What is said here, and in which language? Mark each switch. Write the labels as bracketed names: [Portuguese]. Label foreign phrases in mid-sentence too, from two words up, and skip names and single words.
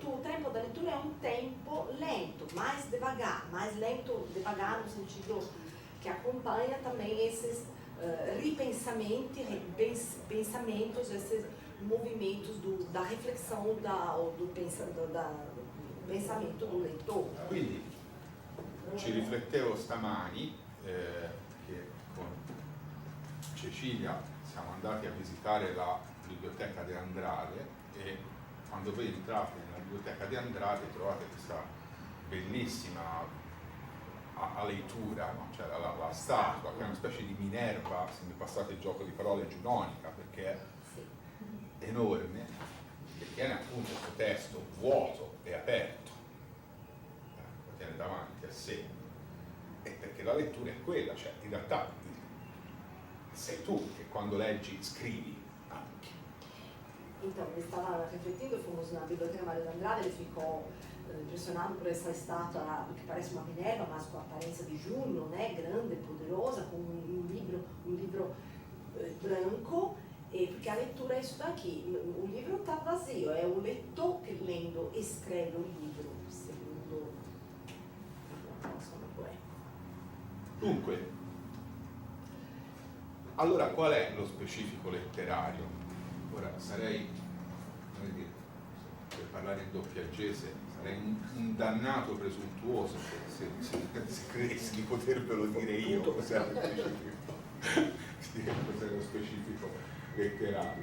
[Portuguese] O tempo da leitura é um tempo lento, mais lento, devagar no sentido que acompanha também esses pensamentos, esses movimentos da reflexão do pensamento do leitor. [Italian] Quindi ci riflettevo stamani che con Cecilia siamo andati a visitare la biblioteca di Andrade, e quando voi entrate nella biblioteca di Andrade trovate questa bellissima lettura, no? Cioè la statua, che è una specie di Minerva, se mi passate il gioco di parole, giunonica, perché è enorme, che tiene appunto questo testo vuoto e aperto, lo tiene davanti a sé, e perché la lettura è quella, cioè in realtà sei tu che quando leggi scrivi anche. [Portuguese] Então, ele estava refletindo, fomos na Biblioteca Mário de Andrade, ele ficou impressionado por essa estátua que parece uma Minerva, mas com a aparência de Juno, né, grande, poderosa, com um livro branco, porque a leitura é isso daqui. O livro está vazio, é o leitor que lendo escreve o livro, segundo o próximo poema. [Italian] Dunque, allora qual è lo specifico letterario? Ora sarei, come dire, per parlare in doppiaggese, sarei un dannato presuntuoso se credessi di potervelo dire io cos'è lo specifico letterario.